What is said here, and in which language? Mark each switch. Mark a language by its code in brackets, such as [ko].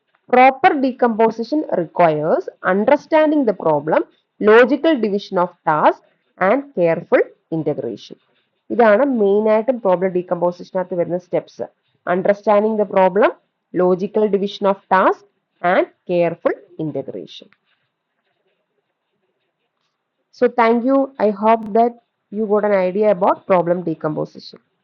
[en] Proper decomposition requires understanding the problem, logical division of tasks and careful integration. [ml] ഇതാണ് main ആയിട്ടും problem ഡീകമ്പോസിഷനകത്ത് വരുന്ന steps. [en] Understanding the problem, logical division of task and careful integration. So thank you. I hope that you got an idea about problem decomposition.